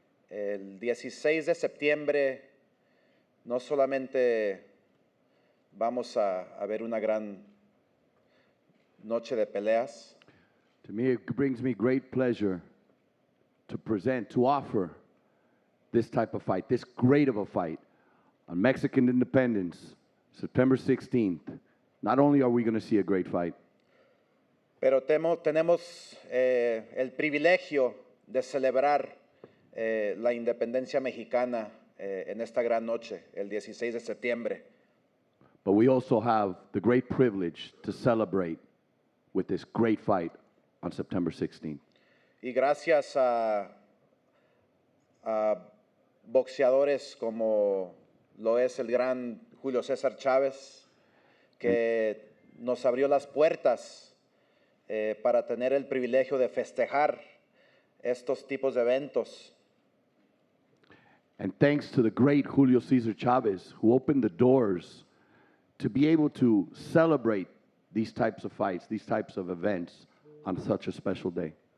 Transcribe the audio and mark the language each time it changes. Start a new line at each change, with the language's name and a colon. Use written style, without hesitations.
Spanish: El 16 de septiembre no solamente vamos a ver una gran noche de peleas.
English: To me, it brings me great pleasure to offer this type of fight, this great of a fight, on Mexican independence, September 16th, not only are we going to see a great fight,
Spanish: pero tenemos el privilegio de celebrar la independencia mexicana en esta gran noche, el 16 de septiembre.
English: but we also have the great privilege to celebrate with this great fight on September 16th.
Spanish: Y gracias a boxeadores como lo es el gran Julio César Chávez, que nos abrió las puertas para tener el privilegio de festejar estos tipos de eventos.
English: And thanks to the great Julio Cesar Chavez, who opened the doors to be able to celebrate these types of fights, these types of events on such a special day.